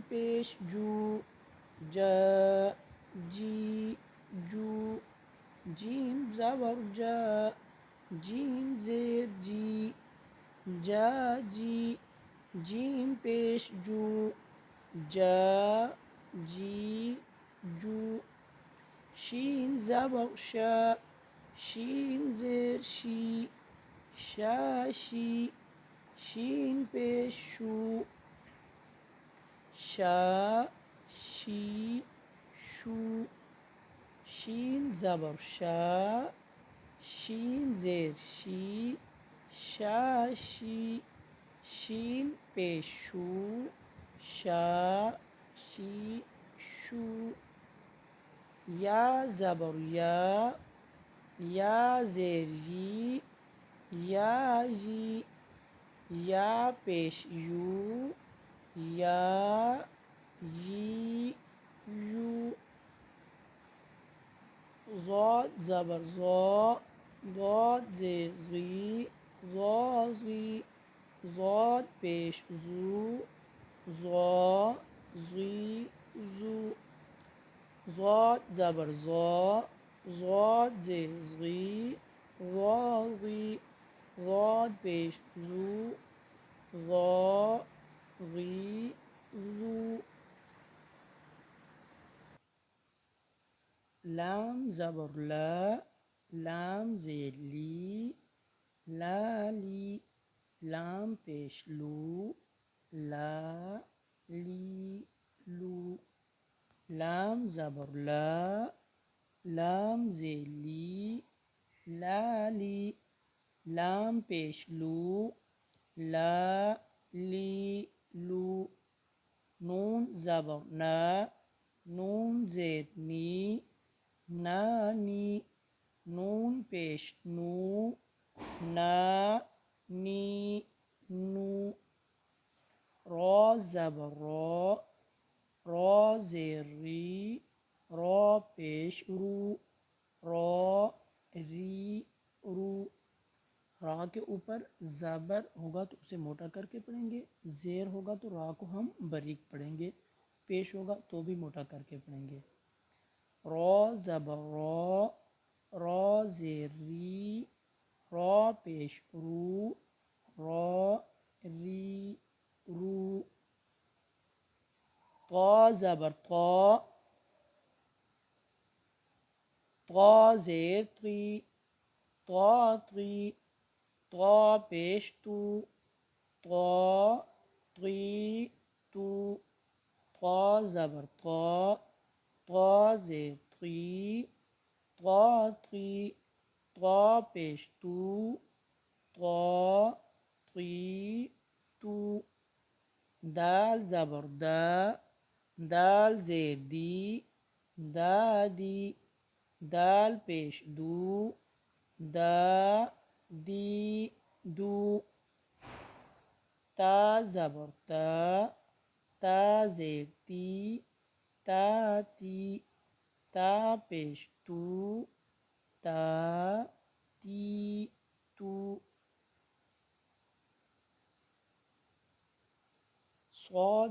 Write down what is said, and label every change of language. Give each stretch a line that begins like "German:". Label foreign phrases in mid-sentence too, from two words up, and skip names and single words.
Urdu: پیش جو، جا جی جو، جیم زبر جا، جیم زیر جی، جا جی، جیم پیش جو، جا جی جو، شین زبر شا، شین زیر شی، شا شی، شین پیش شو، شا شی شو، شین زبر شا، شین زیر شی، شا شی، شین پیش شو، شا شی شو، یا زبر یا، یا زیر یی، یا یی، یا پیش یو، یا یی یو، ضاد زبر ضا، ضاد زیر ضی، ضا ضی، ضاد پیش زو، ضا ضی زو، ضاد زبر ضا، ضاد زیر ضی، ضا ضی، ضاد پیش زو، ضا ضی زو، لام زبر لا، لام زیر لی، لا لی، لام پیش لو، لا لی لو، لام زبر لا، لام زیر لی، لا لی، لام پیش لو، لا لی لو، نون زبر نا، نون زیر نی، نا نی، نون پیش نو، نا نی نو، را زبر را، را زیر ری، را پیش رو، را ری رو، را کے اوپر زبر ہوگا تو اسے موٹا کر کے پڑھیں گے، زیر ہوگا تو را کو ہم باریک پڑھیں گے، پیش ہوگا تو بھی موٹا کر کے پڑھیں گے، را زبر را، را زیر ری، را پیش رو، را ری رو، طا زبر طا، طا زیر طی، طا طی، طا پیش تو، طا طی تو، طا زبر طا، طا زیر طی، طا طی، طا پیش تو، طا طی تو، دال زبر دا، دال زیر دی، دا دی، دال پیش دو، دا دی دو، تا زبر تا، تا زیر تی، تا تی، تا پیش تو، تا تی تو، صاد